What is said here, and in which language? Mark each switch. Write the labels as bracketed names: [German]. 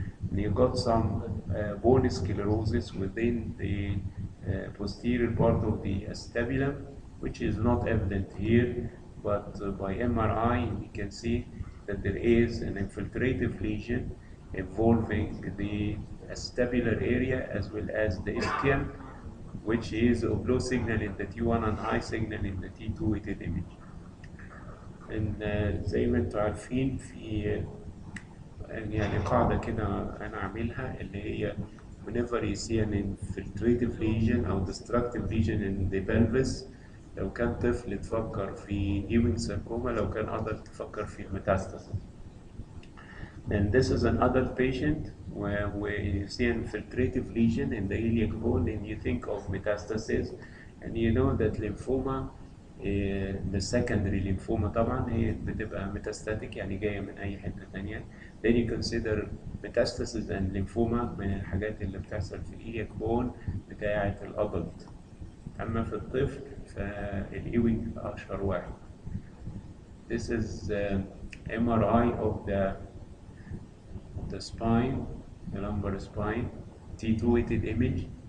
[English] And you got some bone sclerosis within the posterior part of the acetabulum, which is not evident here, but by MRI we can see that there is an infiltrative lesion involving the acetabular area as well as the ischium, which is a low signal in the T1 and high signal in the T2 weighted image. [Arabic] إن زي ما انتوا عارفين في يعني قاعدة كده أنا عاملها اللي هي [English] whenever you see an infiltrative lesion [Arabic] أو [English] destructive lesion in the pelvis، [Arabic] لو كان طفل تفكر في Ewing sarcoma، لو كان adult تفكر في metastasis. [English] And this is an adult patient where you see an infiltrative lesion in the iliac bone and you think of metastasis, and you know that lymphoma the secondary lymphoma [Arabic] طبعا هي بتبقى [English] metastatic [Arabic] يعني جاية من أي حتة تانية. [English] Then you consider metastasis and lymphoma [Arabic] من الحاجات اللي بتحصل في الإيلياك بون بتاعة الأدلت. أما في الطفل فالإيوينج أشهر واحد. [English] This is MRI of the spine, the lumbar spine, T2 weighted image.